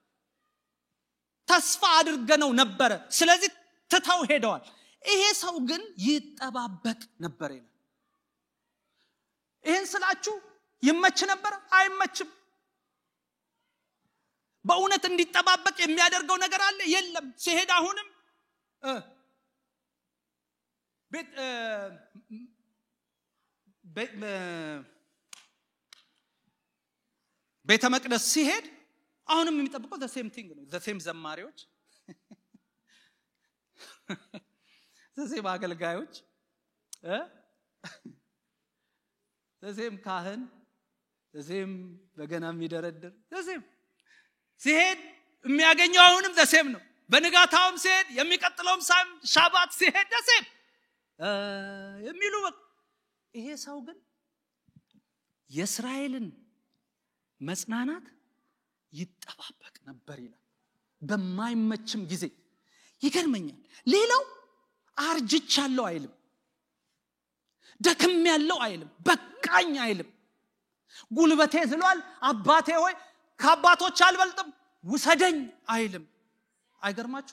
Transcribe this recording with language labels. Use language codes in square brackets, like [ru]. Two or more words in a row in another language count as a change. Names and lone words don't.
[am] ተስፋ አድርገነው ነበረ ስለዚህ ተታው ሄደዋል ይሄ ሰው ግን ይጠባበቅ ነበር ይላል ይሄን ስላችሁ ይመች ነበር አይመችም በእውነት እንዲጠባበቅ የሚያደርገው ነገር አለ የለም ሲሄድ አሁንም ቤተ መቅደስ ሲሄድ አሁንም የሚጠብቀው [en] the same thing [am] ነው [en] the same [am] ዘማሪዎች [en] the same [am] አገልጋዮች [en] the same [am] ካህን [en] the same [am] በገና የሚደረድር [en] the same [am] ሲሄድ የሚያገኘው አሁንም [en] the same [am] ነው በንጋታውም ሲሄድ የሚቀጥለውም ሻባት ሲሄድ [en] the same [am] የሚሉ ይሄ ሰው ግን የእስራኤልን መጽናናት ይጠባበቅ ነበር ይላል በማይመችም ጊዜ ይገርመኛል። ሌላው አርጅቻለሁ አይልም፣ ደክም ያለው አይልም፣ በቃኝ አይልም። ጉልበቴ ዝሏል፣ አባቴ ሆይ ከአባቶች አልበልጥም ውሰደኝ አይልም። አይገርማችሁ?